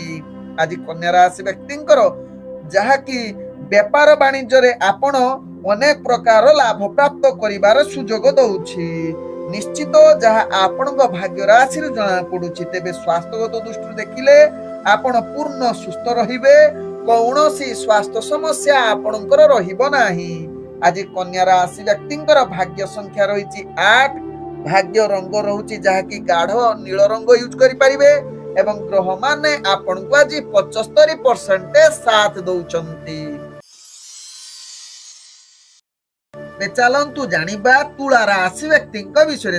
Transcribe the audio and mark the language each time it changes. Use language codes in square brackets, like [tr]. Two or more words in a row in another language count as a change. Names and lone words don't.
[or] ଆଜି କନ୍ୟା ରାଶି ବ୍ୟକ୍ତିଙ୍କର ଯାହାକି ବେପାର ବାଣିଜ୍ୟରେ ଆପଣ ଅନେକ ପ୍ରକାର ଲାଭ ପ୍ରାପ୍ତ କରିବାର ସୁଯୋଗ ଦଉଛି, ନିଶ୍ଚିତ ଯାହା ଆପଣଙ୍କ ଭାଗ୍ୟ ରାଶିରୁ ଜଣାପଡୁଛି। ତେବେ ସ୍ୱାସ୍ଥ୍ୟଗତ ଦୃଷ୍ଟିରୁ ଦେଖିଲେ ଆପଣ ପୂର୍ଣ୍ଣ ସୁସ୍ଥ ରହିବେ, କୌଣସି ସ୍ୱାସ୍ଥ୍ୟ ସମସ୍ୟା ଆପଣଙ୍କର ରହିବ ନାହିଁ। ଆଜି କନ୍ୟା ରାଶି ବ୍ୟକ୍ତିଙ୍କର ଭାଗ୍ୟ ସଂଖ୍ୟା ରହି 8, ଭାଗ୍ୟ ରଙ୍ଗ ରହୁଛି ଯାହାକି ଗାଢ଼ ନୀଳ ରଙ୍ଗ ୟୁଜ କରିପାରିବେ ଏବଂ ଗ୍ରହ ମାନେ ଆପଣ କୁ ଆଜି 75% ସାଥ ଦଉଛନ୍ତି। ଚାଲନ୍ତୁ ଜାଣିବା ତୁଳା ରାଶି ବ୍ୟକ୍ତି ବିଷୟ।